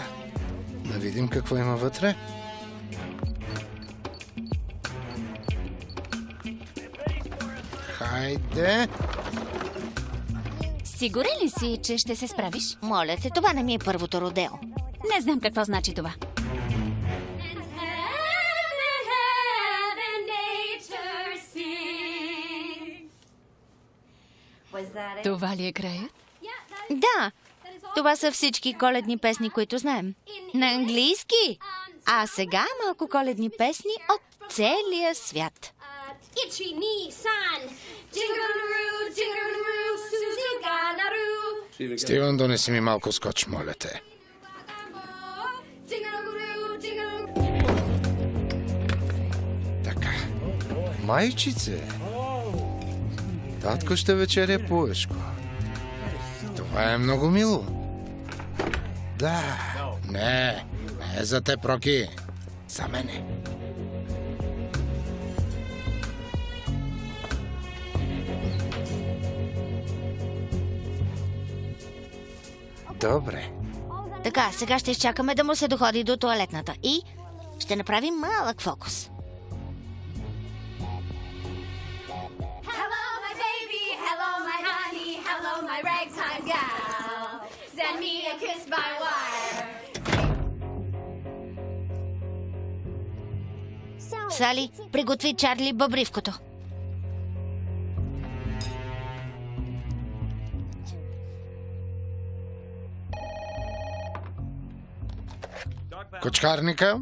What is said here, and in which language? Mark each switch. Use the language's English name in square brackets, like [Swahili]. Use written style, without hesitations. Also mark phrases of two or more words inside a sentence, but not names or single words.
[Bulgarian] Да видим какво има вътре. Хайде! Сигурен ли си, че ще се справиш? Моля те, това не ми е първото родео. Не знам какво значи това. [English] Heaven, heaven, nature sing. [Bulgarian] Това ли е краят? Да, това са всички коледни песни, които знаем. На английски. А сега малко коледни песни от целия свят. Itchy knee san, jingle-a-roo, jingle-a-roo, Suzuka-na-roo. Стивън, донеси ми малко скоч, моля те. Jingle-a-roo, jingle-a-roo. Така. Майчице. Татко ще вечеря пуешко. Това е много мило. Да. Не за те, Проки. За мене. Добре. Така, сега ще изчакаме да му се доходи до тоалетната и ще направим малък фокус. [English] Hello, my baby, hello, my honey, hello, my ragtime gal. Send me a kiss by wire. [Bulgarian] Сали, приготви Чарли бъбривкото. Кочкарника?